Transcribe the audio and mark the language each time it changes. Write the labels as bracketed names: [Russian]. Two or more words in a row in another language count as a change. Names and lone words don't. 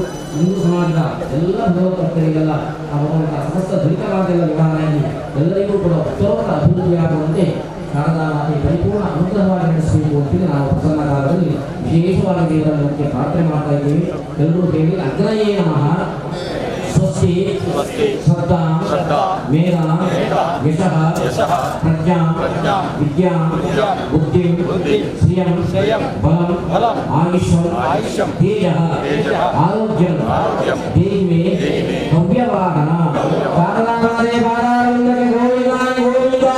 [Kannada] ಹಿಂದೂ ಸಮಾಜದ ಎಲ್ಲ ಭಗವತ್ಭಕ್ತರಿಗೆಲ್ಲ ಆ ಭಗವಂತ ಸಮಸ್ತ ದುರಿತವಾದೆಲ್ಲ ನಿವಾರಣೆಯಾಗಿ ಎಲ್ಲರಿಗೂ ಕೂಡ ಉತ್ತಮ ಅಭಿವೃದ್ಧಿಯಾಗುವಂತೆ ಶಾರದಾ ಮಾತೆ ಪರಿಪೂರ್ಣ ಅನುಗ್ರಹವಾಗಿ ನಡೆಸಬೇಕು ಅಂತೇಳಿ ನಾವು ಪ್ರಸನ್ನ ಕಾಲದಲ್ಲಿ ವಿಶೇಷವಾಗಿ ದೇವರ ಬಗ್ಗೆ ಪ್ರಾರ್ಥನೆ ಮಾಡ್ತಾ ಇದ್ದೇವೆ. ಎಲ್ಲರೂ ಹೇಳಿ [Sanskrit] ಅಗ್ರಯೇ ನಮಃ ಸ್ವಸ್ತಿ ಶ್ರದ್ಧಾ ಮೇಧಾ ಯಶಃ ಪ್ರಜ್ಞಾ ವಿದ್ಯಾ ಬುದ್ಧಿ ಶ್ರಿಯಂ ಬಲಂ ಆಯುಷ್ಯಂ ತೇಜಃ ಆರೋಗ್ಯಂ ದೇಹಿ ಮೇ ಭವ್ಯವಾಹನ [Kannada] ಶಾರದಾ ಮಾತೆ ಪಾದಾರವಿಂದಕ್ಕೆ [Sanskrit] ಗೋವಿಂದಾಯ ಗೋವಿಂದ.